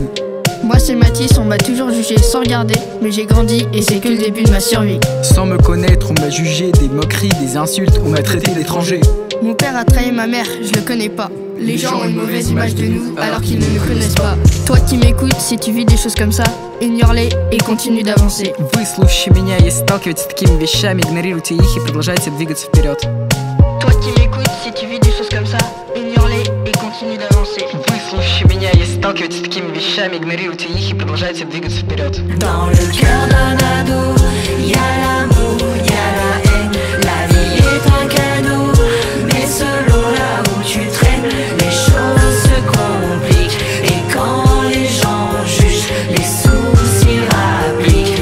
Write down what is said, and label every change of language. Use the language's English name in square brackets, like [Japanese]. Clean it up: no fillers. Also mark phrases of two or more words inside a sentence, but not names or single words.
[French] Moi c'est Mathis, on m'a toujours jugé sans regarder. Mais j'ai grandi et c'est que le début de ma survie. Sans me connaître on m'a jugé, des moqueries, des insultes, on m'a traité d'étranger. Mon père a trahi ma mère, je le connais pas. Les gens ont une mauvaise image de nous alors qu'ils ne nous connaissent pas. Toi qui m'écoutes, si tu vis des choses comme ça, ignore-les et continue d'avancer. [Russian] Выслушайте меня, если сталкиваетесь с такими вещами, игнорируйте их и продолжайте двигаться вперед. [French] Toi qui m'écoutes, si tu vis des choses comme ça, ignore-les et continue d'avancer. [Russian] Выслушайте меня, если сталкиваетесь с такими вещами, игнорируйте их и продолжайте двигаться вперед. [French] Dans le cœur d'un ado, y a l'amour, y a la haine. La vie est un cadeau, mais selon là où tu traînes, les choses se compliquent. Et quand les gens jugent, les soucis rappliquent.